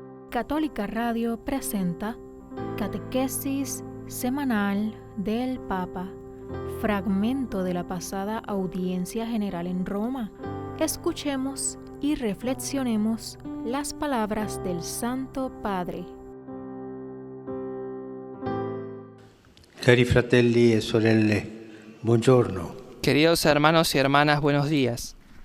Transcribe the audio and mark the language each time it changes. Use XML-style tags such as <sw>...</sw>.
<es>Católica Radio presenta Catequesis Semanal del Papa, fragmento de la pasada audiencia general en Roma. Escuchemos y reflexionemos las palabras del Santo Padre.</es> <it>Cari fratelli e sorelle, buongiorno.</it> <es>Queridos hermanos y hermanas, buenos días.</es>